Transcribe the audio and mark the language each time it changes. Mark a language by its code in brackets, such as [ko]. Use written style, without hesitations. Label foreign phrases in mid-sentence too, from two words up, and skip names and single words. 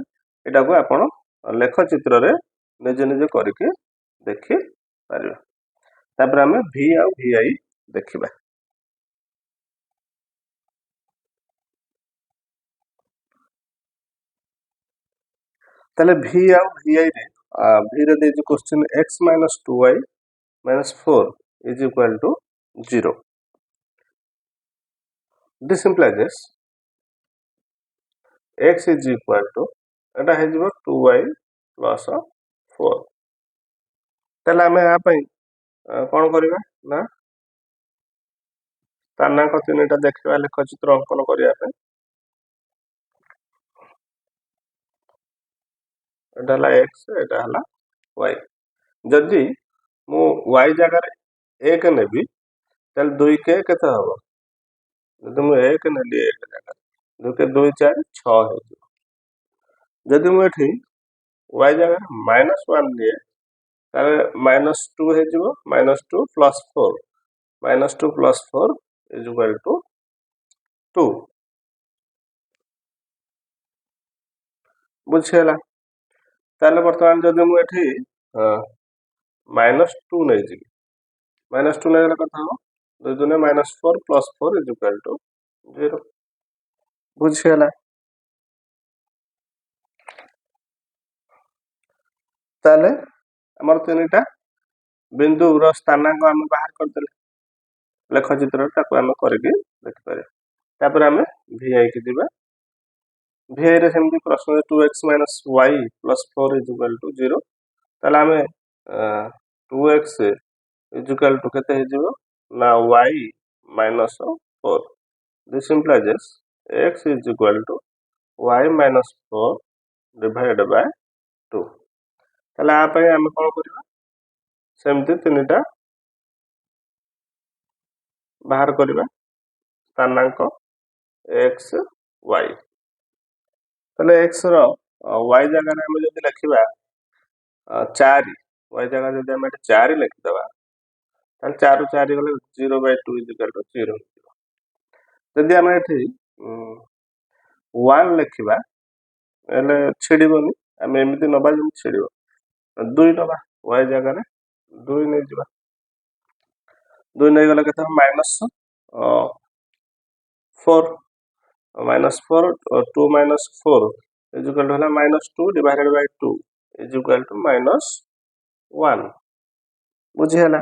[or] ଏଟାକୁ ଆପଣ ଲେଖଚିତ୍ରରେ ନିଜେ ନିଜେ କରିକି ଦେଖିପାରିବେ। ତାପରେ ଆମେ V ଆଉ VI ଦେଖିବା। ତାହେଲେ V ଆଉ VI ରେ V ରେ ଦେଇଛି କ୍ୱେଶ୍ଚିନ୍ [en] x - 2y - 4 is equal to 0। This implies x is equal to [or] ଏଟା ହେଇଯିବ [en] 2y + 4। [or] ତାହେଲେ ଆମେ ଏହା ପାଇଁ କ'ଣ କରିବା ନା ସ୍ଥାନାଙ୍କ 3ଟା ଦେଖିବା ଲେଖଚିତ୍ର ଅଙ୍କନ କରିବା ପାଇଁ। ଏଟା ହେଲା x, ଏଟା ହେଲା y। ଯଦି ମୁଁ y ଜାଗାରେ 1 ନେବି ତାହେଲେ 2 କେ କେତେ ହେବ, ଯଦି ମୁଁ 1 ନେଲି 1 ଜାଗାରେ 2 କେ 2 4 6 ହେଇଯିବ। ଯଦି ମୁଁ ଏଠି y ଜାଗାରେ -1 ନିଏ ତାହେଲେ -2 ହେଇଯିବ, -2 + 4 -2 + 4 [en] is equal to [or] 2। ବୁଝିହେଲା? ତାହେଲେ ବର୍ତ୍ତମାନ ଯଦି ମୁଁ ଏଠି -2 ନେଇଯିବି, -2 ନେଇଗଲେ କଥା ହେବ 2 ଦୁନେ -4 + 4 [en] is equal to [or] 0। ବୁଝିହେଲା? ତାହେଲେ ଆମର 3ଟା ବିନ୍ଦୁର ସ୍ଥାନାଙ୍କ ଆମେ ବାହାର କରିଦେଲେ ଲେଖଚିତ୍ରରେ, ତାକୁ ଆମେ କରିକି ଦେଖିପାରିବା। ତାପରେ ଆମେ VI କି ଯିବା। VI ରେ ସେମିତି ପ୍ରଶ୍ନ 2x - y + 4 [en] is equal to [or] 0। ତାହେଲେ ଆମେ 2x [en] is equal to [or] କେତେ ହେଇଯିବ ନା y - 4। [en] This implies x is equal to y - 4 divided by 2। [or] ତାହେଲେ ଆ ପାଇଁ ଆମେ କ'ଣ କରିବା ସେମିତି 3ଟା ବାହାର କରିବା ସ୍ଥାନାଙ୍କ x y। ତାହେଲେ x ର y ଜାଗାରେ ଆମେ ଯଦି ଲେଖିବା 4, y ଜାଗାରେ ଯଦି ଆମେ ଏଠି 4 ଲେଖିଦେବା ତାହେଲେ 4 ରୁ 4 ଗଲେ 0/2 [en] is equal to [or] 0 ହେଇଯିବ। ଯଦି ଆମେ ଏଠି 1 ଲେଖିବା ହେଲେ ଛିଡ଼ିବନି, ଆମେ ଏମିତି ନେବା ଯେମିତି ଛିଡ଼ିବ। 2 ନେବା, y ଜାଗାରେ 2 ନେଇଯିବା। 2 ନେଇଗଲେ କେତେ ହେବ? [en] -4 -4 2 - 4 is equal to ହେଲା -2 divided by 2 is equal to -1 ବୁଝିହେଲା।